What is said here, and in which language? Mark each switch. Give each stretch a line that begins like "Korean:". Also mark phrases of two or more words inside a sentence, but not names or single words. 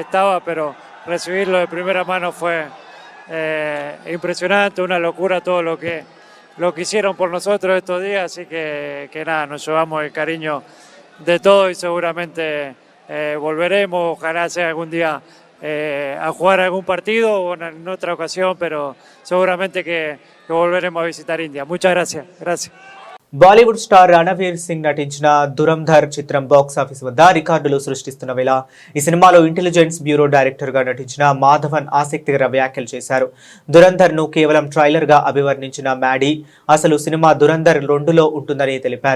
Spanish: estaba, pero recibirlo de primera mano fue impresionante, una locura todo lo que hicieron por nosotros estos días, así que nada, nos llevamos el cariño de todo y seguramente volveremos, ojalá sea algún día a jugar algún partido o en otra ocasión, pero seguramente que volveremos a visitar India. Muchas gracias. Gracias.
Telugu: బాలీవుడ్ స్టార్ రణవీర్ సింగ్ నటించిన దురంధర్ చిత్రం బాక్సాఫీస్ వద్ద రికార్డులు సృష్టిస్తున్న వేళ ఈ సినిమాలో ఇంటెలిజెన్స్ బ్యూరో డైరెక్టర్ గా నటించిన మాధవన్ ఆసక్తికర వ్యాఖ్యలు చేశారు. దురంధర్ ను కేవలం ట్రైలర్ గా అభివర్ణించిన మ్యాడీ అసలు సినిమా దురంధర్ 2లో ఉంటుందని తెలిపారు.